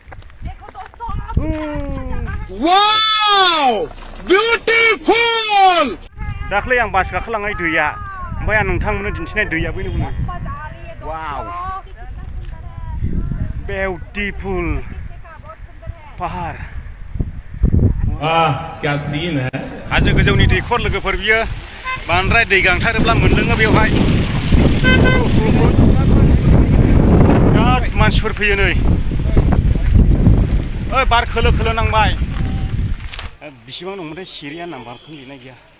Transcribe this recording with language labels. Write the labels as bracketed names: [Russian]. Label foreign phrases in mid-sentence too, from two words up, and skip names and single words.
[English] wow beautiful [Bodo] दाख्लै आं बास गाखोलांनाय दैया ओमफ्राय आं नोंथांमोननो दिन्थिनाय दैया बैनो बुङो [English] wow beautiful [Bodo] पाहार [Hindi] वाह क्या सीन है [Bodo] हाजो गोजौनि दैखर लोगोफोर बियो बांद्राय दै गांथारोब्ला मोनलोङो बेवहाय बिराद मानसिफोर फैयो नै ओइ बार खोलो खोलो नांबाय बेसेबां दंमोनथाय सिरिया नाम्बारखौनो लिरनाय गैया